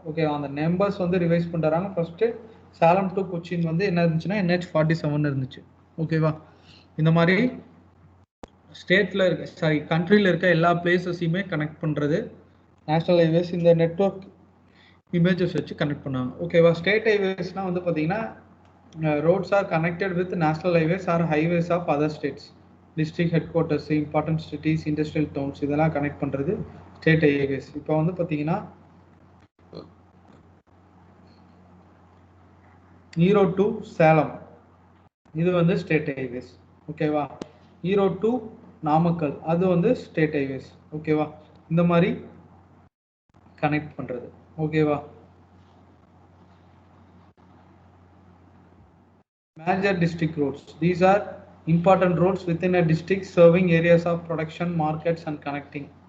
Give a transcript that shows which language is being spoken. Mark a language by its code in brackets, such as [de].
[ta] ஓகேவா, அந்த நம்பர்ஸ் வந்து ரிவைஸ் பண்ணுறாங்க. ஃபஸ்ட்டு சேலம் டு கொச்சின் வந்து என்ன இருந்துச்சுன்னா NH47 இருந்துச்சு. ஓகேவா, இந்த மாதிரி ஸ்டேட்டில் இருக்க கண்ட்ரியில் இருக்க எல்லா பிளேசஸையுமே கனெக்ட் பண்ணுறது நேஷனல் ஹைவேஸ். இந்த நெட்வொர்க் இமேஜஸ் வச்சு கனெக்ட் பண்ணாங்க. ஓகேவா, ஸ்டேட் ஹைவேஸ்னால் வந்து பார்த்தீங்கன்னா [en] roads are connected with national highways or highways of other states, district headquarters, important cities, industrial towns [ta] இதெல்லாம் கனெக்ட் பண்ணுறது ஸ்டேட் ஹைவேஸ். இப்போ வந்து பார்த்தீங்கன்னா ஈரோடு டு சேலம் இது வந்து ஸ்டேட் ஹைவேஸ். ஓகேவா, ஈரோடு டு நாமக்கல் அது வந்து ஸ்டேட் ஹைவேஸ். ஓகேவா, இந்த மாதிரி கனெக்ட் பண்ணுறது. [en] ஓகேவா, major district roads, these are important roads within a district serving areas of production, markets and connecting.